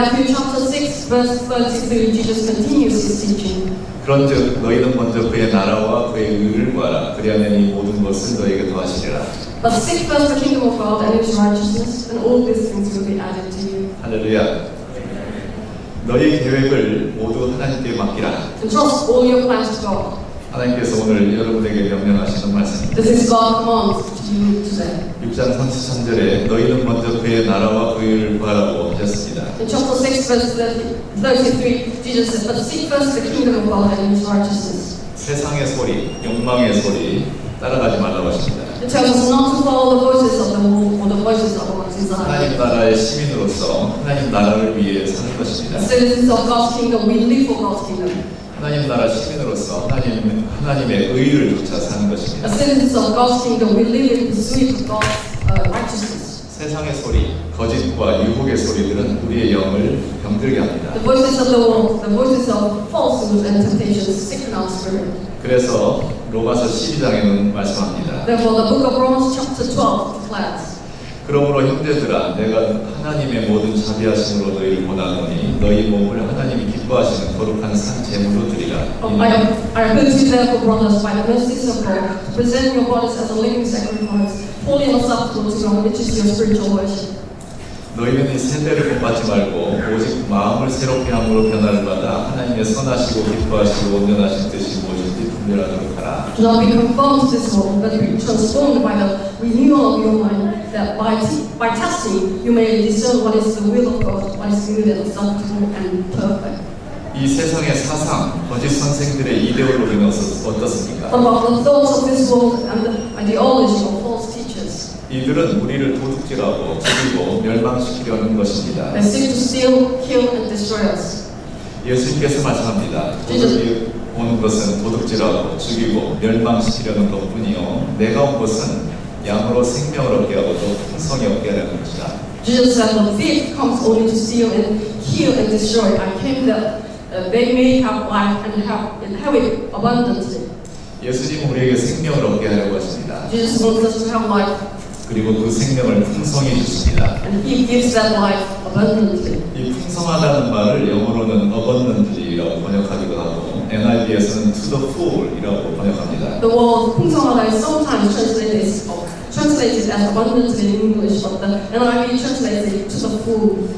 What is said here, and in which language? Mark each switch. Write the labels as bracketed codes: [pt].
[en] In Matthew chapter 6, verse 33, Jesus continues his teaching. [ko] 그런즉 너희는 먼저 그의 나라와 그의 의를 구하라. 그리하면 이 모든 것을 너희에게 더하시리라. [en] But seek first the kingdom of God and His righteousness, and all these things will be added to you. [ko] 할렐루야. 너희 계획을 모두 하나님께 맡기라. [en] Entrust all your plans to God. [ko] 하나님께서 오늘 여러분에게 명령하시는 말씀입니다. [en] This is God's command to you today. [ko] 6장 33절에 너희는 먼저 그의 나라와 그 의를 구하라고 하셨습니다. [en] In chapter 6, verse 33, Jesus said, But seek first the kingdom of God and His righteousness. [ko] 세상의 소리, 욕망의 소리 따라가지 말라고 하십니다. [en] It tells us not to follow the voices of the world or the voices of one's desire. [ko] 하나님 나라의 시민으로서 하나님 나라를 위해 사는 것입니다. [en] As citizens of God's kingdom, we live for God's kingdom. [ko] 하나님 나라 시민으로서 하나님의 의를 쫓아 사는 것입니다. [en] As citizens of God's kingdom, we live in pursuit of God's righteousness. [ko] 세상의 소리, 거짓과 유혹의 소리들은 우리의 영을 병들게 합니다. [en] The voices of the world, the voices of falsehoods and temptations sicken our spirit. [ko] 그래서 로마서 12장에는 말씀합니다. [en] Therefore, the book of Romans chapter 12 declares, [ko] 그러므로 형제들아 내가 하나님의 모든 자비하심으로 너희를 원하노니 너희 몸을 하나님이 기뻐하시는 거룩한 산 제물로 드리라. [en] I appeal to you therefore, brothers, by the mercies of God, to present your bodies as a living sacrifice, holy and acceptable to God, which is your spiritual worship. [ko] 너희는 이 세대를 본받지 말고 오직 마음을 새롭게 함으로 변화를 받아 하나님의 선하시고 기뻐하시고 온전하신 뜻이 무엇인지 분별하도록 하라. [en] Do not be conformed to this world, but be transformed by the renewal of your mind, that by testing you may discern what is the will of God, what is good and acceptable and perfect. [ko] 이 세상의 사상, 거짓 선생들의 이데올로기는 어떻습니까? [en] What about the thoughts of this world and the ideology of false teachers? [ko] 이들은 우리를 도둑질하고 죽이고 멸망시키려는 것입니다. They seek to steal, kill, and destroy us. 예수님께서 말씀합니다. 도둑이 오는 것은 도둑질하고 죽이고 멸망시키려는 것뿐이요 내가 온 것은 양으로 생명을 얻게 하고 또 풍성히 얻게 하려는 것이다. [en] Jesus said, "The thief comes only to steal and kill and destroy. I came that they may have life and have it abundantly." [ko] 예수님 우리에게 생명을 얻게 하려고 하십니다. [en] Jesus wants us to have life, [ko] 그리고 그 생명을 풍성히 주십니다. [en] and He gives that life abundantly. [ko] 이 풍성하다는 말을 영어로는 abundantly라고 번역하기도 하고 NIV에서는 [en] to the full [ko] 이라고 번역합니다. [en] The word 풍성하다 is sometimes translated as abundantly in English, but the NIV translates it to the full.